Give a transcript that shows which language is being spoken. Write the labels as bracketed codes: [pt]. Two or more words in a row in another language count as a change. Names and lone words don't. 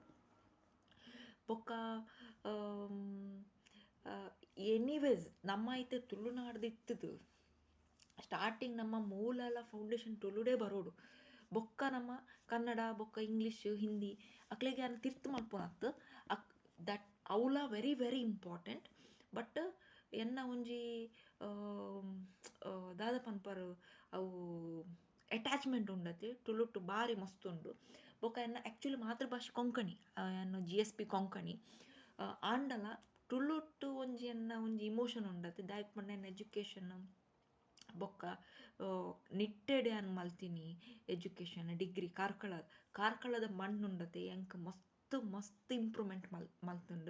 [tcy] ಬೊಕ್ಕ ಎನಿವೇಸ್ ನಮ್ಮ ಐತೆ ತುಳುನಾಡ್ದು ಇತ್ತದು ಸ್ಟಾರ್ಟಿಂಗ್ ನಮ್ಮ ಮೂಲ ಫೌಂಡೇಶನ್ ತುಳುಡೇ ಬರೋಡು ಬೊಕ್ಕ ನಮ್ಮ ಕನ್ನಡ ಬೊಕ್ಕ ಇಂಗ್ಲೀಷ್ ಹಿಂದಿ ಅಕ್ಲೆಗೆ ಯಾರು ತಿರ್ತು ಮಲ್ಪೊನತ್ತು ದಟ್ ಅವಲ [en] very very important [tcy] ಬಟ್ ಎನ್ನ ಒಂಜಿ ದಾದ ಪನ್ಪರು ಅವು ಅಟ್ಯಾಚ್ಮೆಂಟ್ ಉಂಡತೆ ತುಳುಟು ಭಾರಿ ಮಸ್ತ್ ಉಂಡು. ಬೊಕ್ಕ ಎನ್ನ ಆ್ಯಕ್ಚುಲಿ ಮಾತೃಭಾಷೆ ಕೊಂಕಣಿ ಎನ್ನ GSP ಕೊಂಕಣಿ ಆಂಡಲ ತುಳುಟು ಒಂಜಿ ಇಮೋಷನ್ ಉಂಡತೆ ದಾಯಕ್ ಪಂಡ ಎನ್ನ ಎಜುಕೇಷನ್ ಬೊಕ್ಕ ನಿಟ್ಟೆಡೆ ಅನ್ ಮಲ್ತೀನಿ [en] education degree [tcy] ಕಾರ್ಕಳದ ಮಣ್ಣು ಉಂಡತೆ ಎಂಕ್ ಮಸ್ತ್ ಇಂಪ್ರೂವ್ಮೆಂಟ್ ಮಲ್ತುಂಡು.